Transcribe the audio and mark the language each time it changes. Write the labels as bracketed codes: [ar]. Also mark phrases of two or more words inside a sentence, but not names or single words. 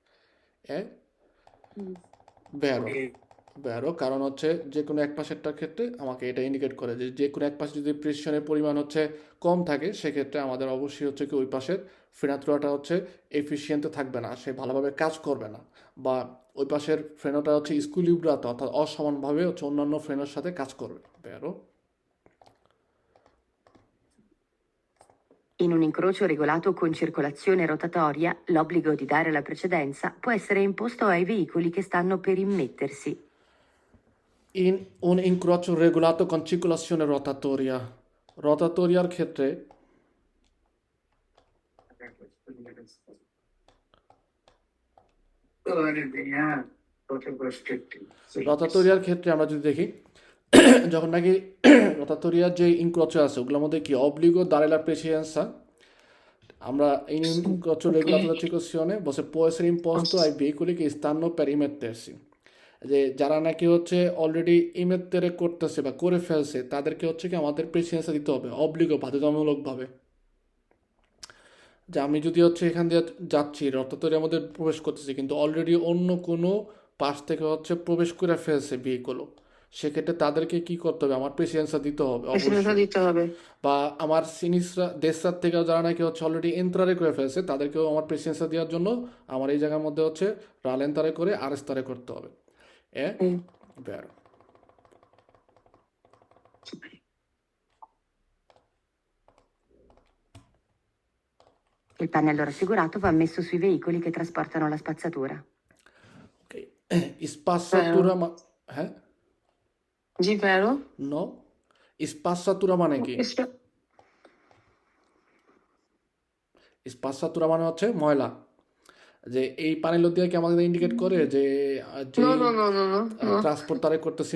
[bn] ভেরো ভেরো কারণ হচ্ছে যে কোনো এক পাশেরটার ক্ষেত্রে আমাকে এটা ইন্ডিকেট করে যে কোনো এক পাশে যদি প্রেশনের পরিমাণ হচ্ছে কম থাকে সেক্ষেত্রে আমাদের অবশ্যই হচ্ছে কি ওই পাশের ফ্রেনাতুরাটা হচ্ছে এফিসিয়েন্টে থাকবে না সে ভালোভাবে কাজ করবে না বা ওই পাশের ফ্রেনোটা হচ্ছে স্কুলিব্রাত অর্থাৎ অসমানভাবে হচ্ছে অন্যান্য ফ্রেনের সাথে কাজ করবে ভেরো [it] In un incrocio regolato con circolazione rotatoria, l'obbligo di dare la precedenza può essere imposto ai veicoli che stanno per immettersi. In un incrocio regolato con circolazione rotatoria [bn] রোটাটোরিয়ার ক্ষেত্রে রোটাটোরিয়ার ক্ষেত্রে আমরা যদি দেখি যখন নাকি রোটাটোরিয়ার যে ইনক্রোচো আছে ওগুলোর মধ্যে কি [it] obbligo dare la precedenza [bn] আমরা [it] in incrocio regolato da circolazione può essere imposto ai veicoli che stanno per immettersi [bn] যে যারা নাকি হচ্ছে অলরেডি ইমেত্তেরে করতেছে বা করে ফেলছে তাদেরকে হচ্ছে কি আমাদের প্রেসিডেন্সা দিতে হবে অবলিগো বাধ্যতামূলকভাবে যে আমি যদি হচ্ছে এখান দিয়ে যাচ্ছি রথতরিয়ার মধ্যে প্রবেশ করতেছি কিন্তু অলরেডি অন্য কোনো পাশ থেকে হচ্ছে প্রবেশ করে ফেলছে ভেহিকলও সেক্ষেত্রে তাদেরকে কি করতে হবে আমার প্রেসিডেন্সা দিতে হবে প্রেসিডেন্সা দিতে হবে বা আমার [it] sinistra destra [bn] থেকে যারা নাকি হচ্ছে অলরেডি এন্ট্রারে করে ফেলছে তাদেরকেও আমার প্রেসিডেন্সা দেওয়ার জন্য আমার এই জায়গার মধ্যে হচ্ছে রালেন্তারে করে আরেস্তারে করতে হবে vero [it] Il pannello raffigurato va messo sui veicoli che trasportano la spazzatura. ok spazzatura ma [bn] জি, ভেরো no স্পাসাতুরা মানে কি? [it] Questo- [bn] স্পাসাতুরা মানে হচ্ছে ময়লা। যে এই পানির লোক দিয়ে কি আমাদের ইন্ডিকেট করে যে [it] No, [bn] যেই [it] no, no, no, no, no. [bn] ট্রান্সপোর্ট তারে করতেছি